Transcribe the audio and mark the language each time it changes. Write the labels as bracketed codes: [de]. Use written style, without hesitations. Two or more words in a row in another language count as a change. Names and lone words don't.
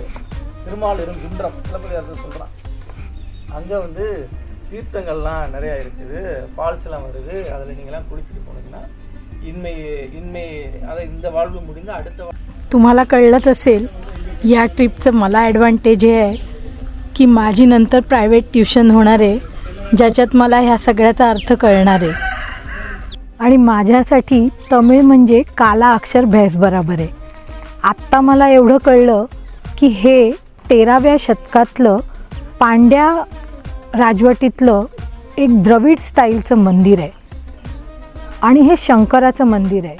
[ta] திருமால் இருங்குன்றம் சிலப்பதிகாரத்தில் சொல்கிறான். அங்கே வந்து தீர்த்தங்கள்லாம் நிறையா இருக்குது, ஃபால்ஸ்லாம் வருது। அதில் நீங்கள்லாம் குளிச்சுட்டு போனீங்கன்னா இன்மை அதை இந்த வாழ்வு முடிந்து அடுத்த [mr] तुम्हाला कळलंच असेल या ट्रिपचं मला ॲडव्हान्टेज हे आहे की माझी नंतर [en] private tuition [mr] होणार आहे, ज्याच्यात मला ह्या सगळ्याचा अर्थ कळणार आहे। आणि माझ्यासाठी तमिळ म्हणजे [hi] काला अक्षर भैस बराबर [mr] आहे। आत्ता मला एवढं कळलं की हे 13व्या शतकातलं पांड्या राजवटीतलं एक द्रविड स्टाईलचं मंदिर आहे आणि हे शंकराचं मंदिर आहे।